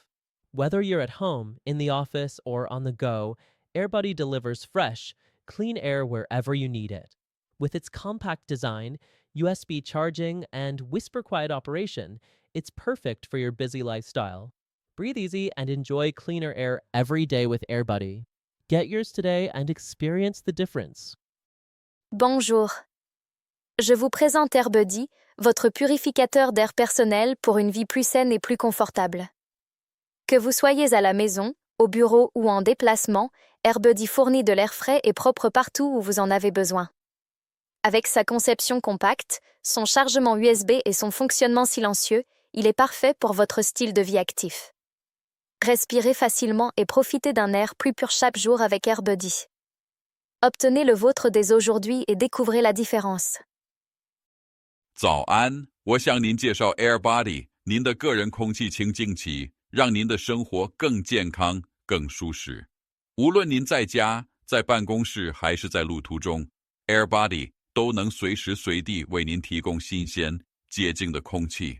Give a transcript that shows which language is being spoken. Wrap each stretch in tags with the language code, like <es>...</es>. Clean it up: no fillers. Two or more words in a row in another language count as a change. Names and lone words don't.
<en>Whether you're at home, in the office, or on the go, AirBuddy delivers fresh, clean air wherever you need it. With its compact design, USB charging, and whisper-quiet operation, it's perfect for your busy lifestyle. Breathe easy and enjoy cleaner air every day with AirBuddy. Get yours today and experience the difference.</en> <fr>Bonjour. Je vous présente AirBuddy, votre purificateur d'air personnel pour une vie plus saine et plus confortable. Que vous soyez à la maison, au bureau ou en déplacement, AirBuddy fournit de l'air frais et propre partout où vous en avez besoin. Avec sa conception compacte, son chargement USB et son fonctionnement silencieux, il est parfait pour votre style de vie actif. Respirez facilement et profitez d'un air plus pur chaque jour avec AirBuddy. Obtenez le vôtre dès aujourd'hui et découvrez la différence.</fr> <zh>早安，我向您介绍 AirBuddy， 您的个人空气清净器，让您的生活更健康、更舒适。无论您在家、在办公室还是在路途中 ，AirBuddy 都能随时随地为您提供新鲜、洁净的空气。</zh>